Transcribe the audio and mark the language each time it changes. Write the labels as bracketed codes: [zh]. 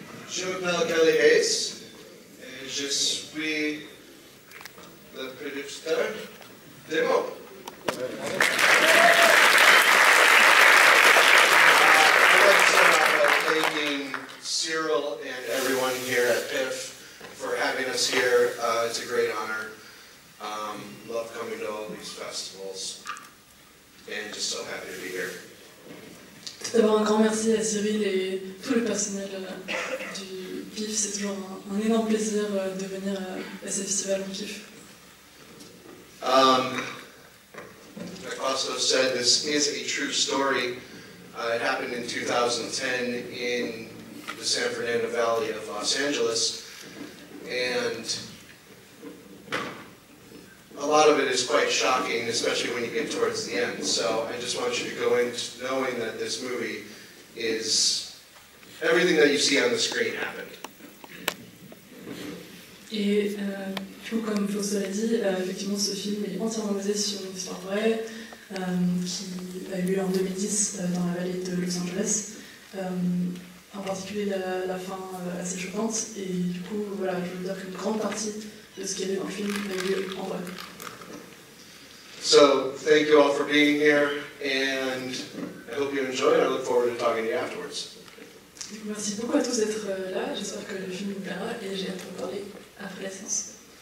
[fr] Je m'appelle Kelly Hayes et je suis le producteur de Mope. [en] I'd like to start off by thanking Cyril and everyone here at PIF for having us here. It's a great honor. Love coming to all these festivals and just so happy to be here. [fr] Tout d'abord, un grand merci à Cyril et tout le personnel du PIF. C'est toujours un énorme plaisir de venir à ce festival en PIF. [en] Like Fausto said, this is a true story. It happened in 2010 in the San Fernando Valley of Los Angeles, and a lot of it is quite shocking, especially when you get towards the end. So I just want you to go in knowing that this movie is everything that you see on the screen happened. [fr] Et tout comme Fausto l'a dit, effectivement ce film est entièrement basé sur une histoire vraie qui a eu lieu en 2010 dans la vallée de Los Angeles. En particulier la fin assez choquante, et du coup voilà, je veux dire qu'une grande partie de ce qu'il y a dans le film a eu lieu en vrai. [en] So thank you all for being here, and I hope you enjoy it. I look forward to talking to you afterwards. [fr] Merci beaucoup à tous d'être là, j'espère que le film vous plaira et j'ai hâte de parler après la séance.